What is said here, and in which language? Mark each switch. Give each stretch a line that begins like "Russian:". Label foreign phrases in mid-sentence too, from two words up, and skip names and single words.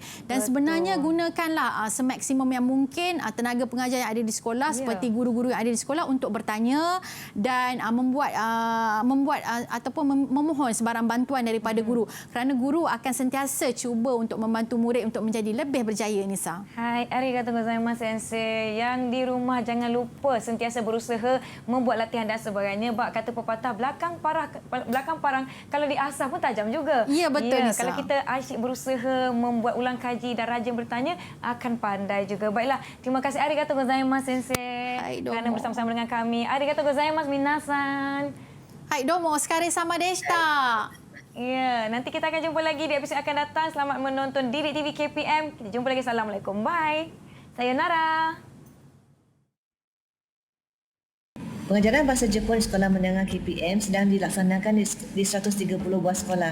Malay: Dan sebenarnya gunakanlah semaksimum yang mungkin tenaga pengajar yang ada di sekolah, seperti guru-guru yang ada di sekolah, untuk bertanya dan membuat ataupun memohon sebarang bantuan daripada guru. Kerana guru akan sentiasa cuba untuk membantu murid untuk menjadi lebih berjaya, Nisa.
Japanese: Hai, arigatou gozaimasu sensei.
Malay: Yang di rumah jangan lupa sentiasa berusaha membuat latihan dan sebagainya. Bak kata pepatah, belakang parang kalau diasah pun tajam juga. Ya, betul Nisa. Kalau kita asyik berusaha membuat ulang kaji dan rajin bertanya, akan pandai juga. Baiklah, terima kasih
Japanese: arigatou gozaimasu sensei
Malay: kerana bersama-sama dengan kami.
Japanese: Arigatou gozaimasu minasan. Hai, domo, sekali sama deshita.
Malay: Ya, nanti kita akan jumpa lagi di episod akan datang. Selamat menonton Didik TV KPM. Kita jumpa lagi. Assalamualaikum. Bye. Sayonara. Pengajaran bahasa Jepun Sekolah Menengah KPM sedang dilaksanakan di 130 buah sekolah.